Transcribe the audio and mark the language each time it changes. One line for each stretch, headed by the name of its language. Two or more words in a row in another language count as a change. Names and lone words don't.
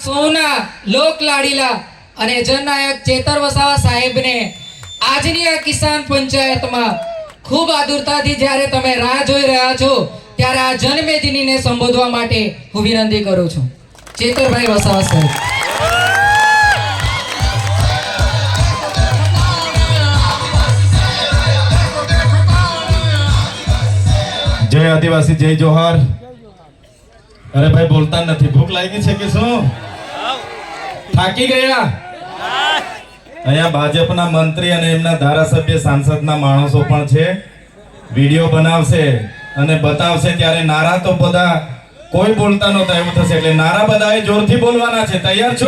Gujarati: સૌના લોક લાડીલા અને જનનાયક ચેતર વસાવા સાહેબને આજની આ કિસાન પંચાયતમાં ખૂબ આતુરતાથી જ્યારે તમે રાહ જોઈ રહ્યા છો ત્યારે આ જનમેદનીને સંબોધવા માટે હું વિનંતી કરું છું. ચેતરભાઈ વસાવા સાહેબ.
Hindi: जय आदिवासी जय जोहार. अरे भाई बोलता नहीं, भूख लागी है कि
Gujarati: શું થાકી ગયા? અહીંયા ભાજપના મંત્રી અને એમના ધારાસભ્ય સાંસદના માણસો પણ છે. વિડિયો બનાવશે અને બતાવશે ત્યારે નારા તો બધા કોઈ બોલતા નહોતા એવું થશે. એટલે નારા બધાએ જોરથી બોલવાના છે. તૈયાર છો?